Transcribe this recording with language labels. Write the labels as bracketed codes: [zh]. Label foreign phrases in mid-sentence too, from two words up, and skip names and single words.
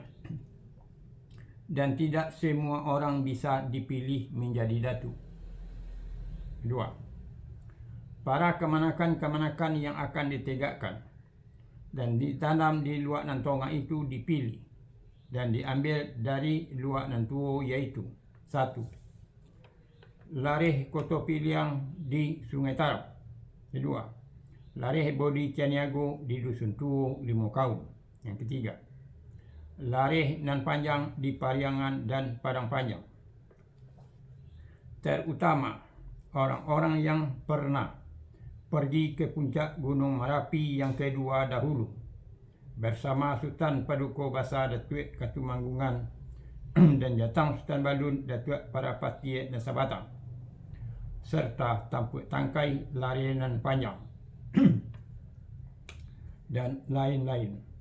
[id] Dan tidak semua orang bisa dipilih menjadi datuk. 2. Para kamanakan-kamanakan yang akan ditegakkan dan ditanam di luar Nantonga itu dipilih dan diambil dari luar Nantuo, yaitu 1. Lareh Koto Piliang di Sungai Tarap. 2. Lareh Bodi Cianiago di Dusun Tuo Limokau. Yang ketiga, Lareh nan Panjang di Pariangan dan Padang Panjang. Terutama orang-orang yang pernah pergi ke puncak Gunung Merapi yang kedua dahulu bersama Sultan Paduka Basa Datuk Katumanggungan dan Jatang Sultan Balun Datuk Parapati Nasabatang, serta Tampuk Tangkai Larianan Panjang dan lain-lain.